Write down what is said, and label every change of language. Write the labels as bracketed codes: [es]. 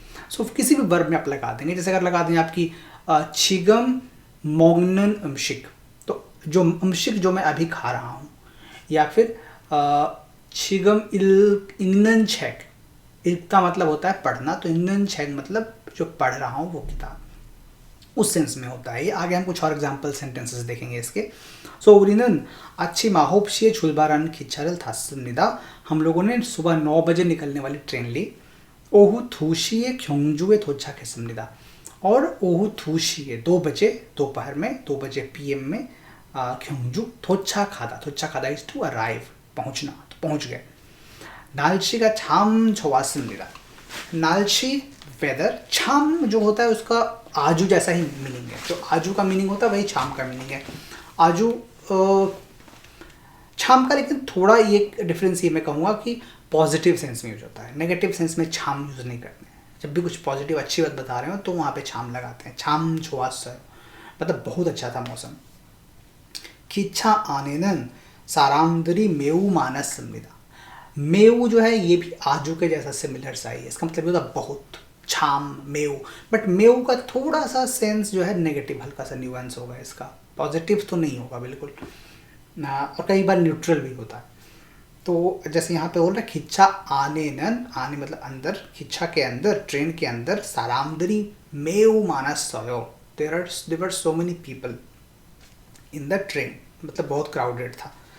[hi] सो किसी भी वर्ब में आप लगा देंगे, जैसे अगर लगा दें आपकी [ko] छिगम मोगनन अमशिक, [hi] तो जो अमशिक जो मैं अभी खा रहा हूँ, या फिर [ko] छिगम इंगनन छेक, [hi] इसका मतलब होता है पढ़ना, तो इंगनन छेक मतलब जो पढ़ रहा हूँ वो किताब, उस सेंस में होता है ये। आगे हम कुछ और एग्जाम्पल सेंटेंसेस देखेंगे इसके। [ko] सो 우리는 아침 9시에 출발하는 기차를 탔습니다. [hi] हम लोगों ने सुबह 9 बजे निकलने वाली ट्रेन ली। [ko] 오후 2시에 경주에 도착했습니다. [hi] और [ko] ओहू 2시에 [hi] 2 बजे दोपहर में, 2 बजे PM में क्योंजू 도착하다, 도착하다 इज टू अराइव, पहुंचना, तो पहुंच गए। [ko] 날씨가 참 좋았습니다. [hi] 날씨 वेदर, छाम जो होता है उसका आजू जैसा ही मीनिंग है, जो आजू का मीनिंग होता है वही छाम का मीनिंग है। आजू छाम का, लेकिन थोड़ा ये डिफरेंस ये मैं कहूँगा कि पॉजिटिव सेंस में यूज होता है, नेगेटिव सेंस में छाम यूज़ नहीं करते हैं। जब भी कुछ पॉजिटिव अच्छी बात बता रहे हो तो वहाँ पे छाम लगाते हैं। छाम छोआस मतलब बहुत अच्छा था मौसम। [ko] 기차 안에는 사람들이 매우 많았습니다. [hi] मेऊ जो है ये भी आजू के जैसा सिमिलर सा ही है, इसका मतलब ये होता बहुत, छाम, मेऊ। बट मेऊ का थोड़ा सा सेंस जो है नेगेटिव, हल्का सा न्यूएंस होगा इसका, पॉजिटिव तो नहीं होगा बिल्कुल। ना, और कई बार न्यूट्रल भी होता है। तो जैसे यहाँ पे बोल रहा है खिच्चा आने नन, आने मतलब अंदर, खिच्चा के अंदर, ट्रेन के अंदर, [ko] सारामदरी मेव मानस सोयो, [en] there were so many people in the train, [hi] मतलब बहुत क्राउडेड था।